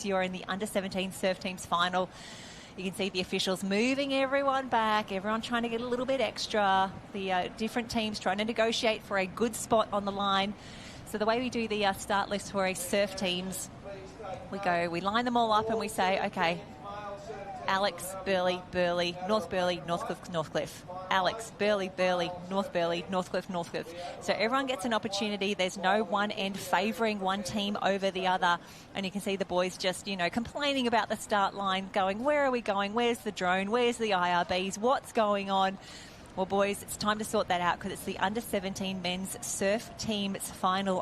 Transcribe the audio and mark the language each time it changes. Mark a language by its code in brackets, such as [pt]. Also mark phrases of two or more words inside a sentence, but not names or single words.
[en] You're in the Under-17 surf teams final. You can see the officials moving everyone back, everyone trying to get a little bit extra. The different teams trying to negotiate for a good spot on the line. So the way we do the start list for a surf teams, we line them all up and we say, okay, Alex, Burleigh, Burleigh, North Burleigh, Northcliffe, Northcliffe. Alex, Burleigh, Burleigh, North Burleigh, Northcliffe, Northcliffe. So everyone gets an opportunity. There's no one end favouring one team over the other. And you can see the boys just, complaining about the start line, going, where are we going? Where's the drone? Where's the IRBs? What's going on? Well, boys, it's time to sort that out because it's the Under-17 men's surf teams final.